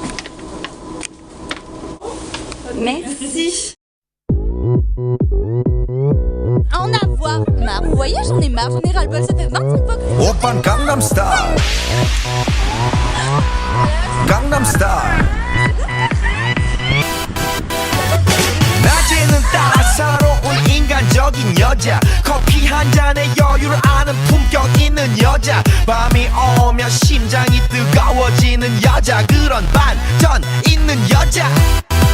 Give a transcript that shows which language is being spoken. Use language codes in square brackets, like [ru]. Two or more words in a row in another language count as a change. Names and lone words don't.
[fr] Merci. En avoir marre. Vous voyez, j'en ai marre, j'en ai ras-le-bol. Ça fait 25 fois que je... [ko] Oppan Gangnam Style. Gangnam Style. 낮에는 따사로운 인간적인 여자 커피 한 잔에 여유를 아는 품격 있는 여자 밤이 오면 심장이 뜨거워지는 여자 그런 반전 있는 여자